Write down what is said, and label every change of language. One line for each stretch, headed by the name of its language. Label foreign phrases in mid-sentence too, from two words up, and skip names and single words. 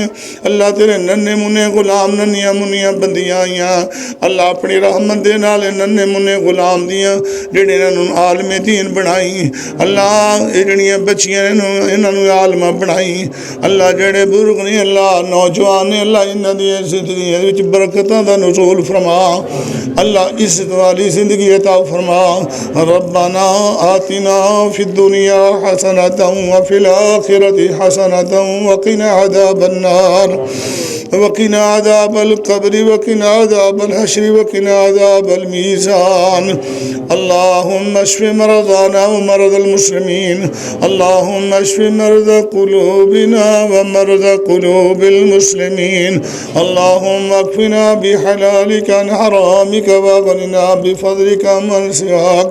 Punjabi: اللہ تیرے ننھے منے غلام ننھیاں منیاں بندیاں آئیاں، اللہ اپنی رحمت دے نال ننھے منے غلام دیاں جیہڑے انہاں نوں عالمِ دین بنائیں. اللہ ایہ جیہڑیاں بچیاں انہاں نوں عالمہ بنائیں. اللہ جیہڑے بزرگ نے اللہ نوجوان نے اللہ انہاں دی زندگی وچ برکتاں دا نزول فرما. اللہ عزت والی زندگی عطا فرما.
Arabic: ربنا آتنا في الدنيا حسنة وفي الآخرة حسنة وقنا عذاب النار وقنا عذاب القبر وقنا عذاب الحشر وقنا عذاب الميزان. اللهم اشف مرضانا ومرض المسلمين، اللهم اشف مرض قلوبنا ومرض قلوب المسلمين، اللهم اكفنا بحلالك عن حرامك وأغننا بفضلك عمن سواك.